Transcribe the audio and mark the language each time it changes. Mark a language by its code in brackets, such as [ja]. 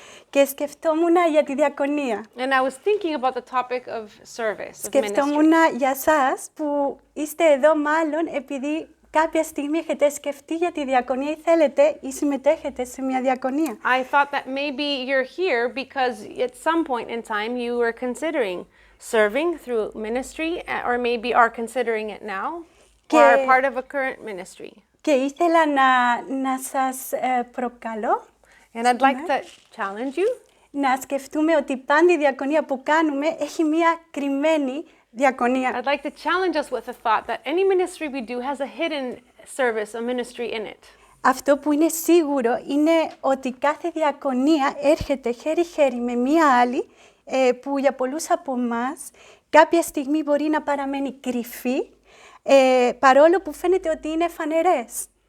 [el] Και σκεφτόμουν για τη διακονία. [en] And I was thinking about the topic of service, of [el] Σκεφτόμουν [en] ministry. [el] για σας που είστε εδώ μάλλον επειδή κάποια στιγμή έχετε σκεφτεί για τη διακονία ή θέλετε ή συμμετέχετε σε μια διακονία. [en] I thought that maybe you're here because at some point in time you were considering serving through ministry, or maybe are considering it now, or are part of a current ministry. [el] Και ήθελα να σας προκαλώ. [en] And I'd like to challenge you. [el] Να σκεφτούμε ότι πάντα η διακονία που κάνουμε έχει μια κρυμμένη διακονία. [en] I'd like to challenge us with the thought that any ministry we do has a hidden service, a ministry in it. [el] Αυτό που είναι σίγουρο είναι ότι κάθε διακονία έρχεται χέρι-χέρι με μία άλλη που για πολλούς από εμάς κάποια στιγμή μπορεί να παραμένει κρυφή παρόλο που φαίνεται ότι είναι φανερές.